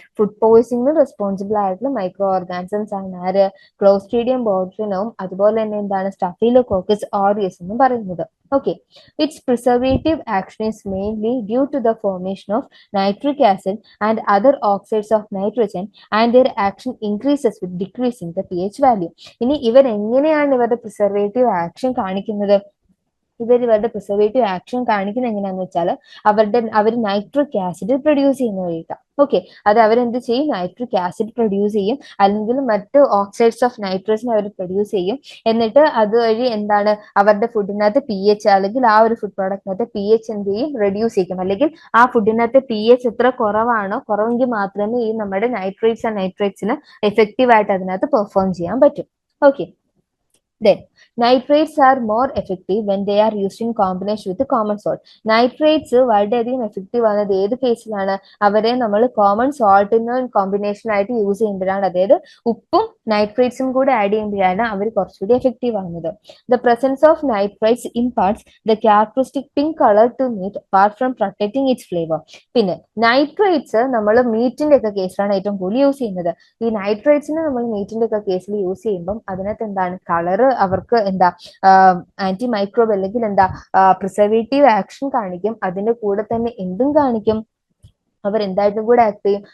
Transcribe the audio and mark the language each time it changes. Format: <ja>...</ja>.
<ml>Food പോയിസണിന് responsible ആയിട്ടുള്ള micro organisms ആണ് ആര്? ക്ലോസ്ട്രീഡിയം ബോട്ട്ലിനവും അതുപോലെ തന്നെ എന്താണ് സ്റ്റഫിലോകോക്കസ് ഓറിയസ് എന്ന് പറയുന്നത്.</ml> <en>Okay, its preservative action is mainly due to the formation of nitric acid and other oxides of nitrogen, and their action increases with decreasing the pH value.</en> <ml>ഇനി ഇവർ എങ്ങനെയാണ് ഇവരുടെ പ്രിസർവേറ്റീവ് ആക്ഷൻ കാണിക്കുന്നത്? ഇവരുടെ പ്രിസർവേറ്റീവ് ആക്ഷൻ കാണിക്കുന്നത് എങ്ങനെയാന്ന് വെച്ചാൽ അവർ nitric acid produce ചെയ്യുന്ന വഴിയിട്ടാണ്. ഓക്കെ, അത് അവരെന്ത് ചെയ്യും? നൈട്രിക് ആസിഡ് പ്രൊഡ്യൂസ് ചെയ്യും, അല്ലെങ്കിൽ മറ്റ് ഓക്സൈഡ്സ് ഓഫ് നൈട്രസിനെ അവർ പ്രൊഡ്യൂസ് ചെയ്യും. എന്നിട്ട് അതുവഴി എന്താണ് അവരുടെ ഫുഡിനകത്ത് പി എച്ച്, അല്ലെങ്കിൽ ആ ഒരു ഫുഡ് പ്രോഡക്റ്റിനകത്ത് പി എച്ച് എന്ത് ചെയ്യും? റെഡ്യൂസ് ചെയ്യും. അല്ലെങ്കിൽ ആ ഫുഡിനകത്ത് പി എച്ച് എത്ര കുറവാണോ, കുറവെങ്കിൽ മാത്രമേ ഈ നമ്മുടെ നൈട്രേറ്റ്സ് ആൻഡ് നൈട്രേറ്റ്സിന് എഫക്റ്റീവ് ആയിട്ട് അതിനകത്ത് പെർഫോം ചെയ്യാൻ പറ്റും.</ml> <en>Okay, then nitrates are more effective when they are used in combination with common salt.</en> <ml>Nitrates വളരെയധികം എഫക്റ്റീവ് ആകുന്നത് ഏത് കേസിലാണ്? അവരെ നമ്മൾ കോമൺ സോൾട്ടിന് കോമ്പിനേഷൻ ആയിട്ട് യൂസ് ചെയ്യുമ്പോഴാണ്, അതായത് ഉപ്പും നൈട്രേറ്റ്സും കൂടെ ആഡ് ചെയ്യുമ്പോഴാണ് അവർ കുറച്ചുകൂടി എഫക്റ്റീവ് ആകുന്നത്.</ml> <en>The presence of nitrates imparts the characteristic pink color to meat apart from protecting its flavor.</en> <ml>പിന്നെ നൈട്രേറ്റ്സ് നമ്മൾ മീറ്റിന്റെ ഒക്കെ കേസിലാണ് ഏറ്റവും കൂടുതൽ യൂസ് ചെയ്യുന്നത്. ഈ നൈട്രേറ്റ്സിനെ നമ്മൾ മീറ്റിന്റെ ഒക്കെ കേസിൽ യൂസ് ചെയ്യുമ്പോൾ അതിനകത്ത് എന്താണ്? കളറ് അവർക്ക് എന്താ ആന്റി മൈക്രോബ് അല്ലെങ്കിൽ എന്താ പ്രിസർവേറ്റീവ് ആക്ഷൻ കാണിക്കും. അതിന്റെ കൂടെ തന്നെ എന്തും കാണിക്കും? അവർ എന്തായിട്ടും കൂടെ ആക്ട് ചെയ്യും?</ml>